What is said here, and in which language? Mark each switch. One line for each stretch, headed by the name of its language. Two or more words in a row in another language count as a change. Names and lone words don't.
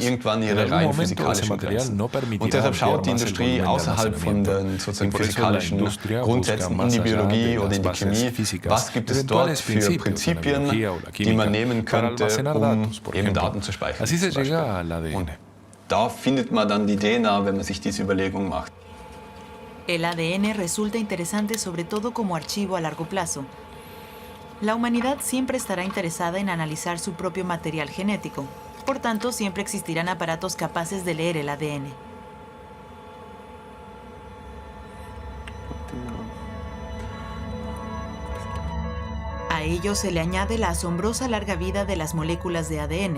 Spanish: En algún momento ese material no permitirá ampliar más el volumen de almacenamiento, y por eso la industria busca más allá de las bases físicas eventuales principios de la biología o la química para almacenar datos, por ejemplo. Así se llega al ADN.
German: Da findet man dann die DNA, wenn man sich diese Überlegung macht.
Spanish: El ADN resulta interesante sobre todo como archivo a largo plazo. La humanidad siempre estará interesada en analizar su propio material genético. Por tanto, siempre existirán aparatos capaces de leer el ADN. A ello se le añade la asombrosa larga vida de las moléculas de ADN.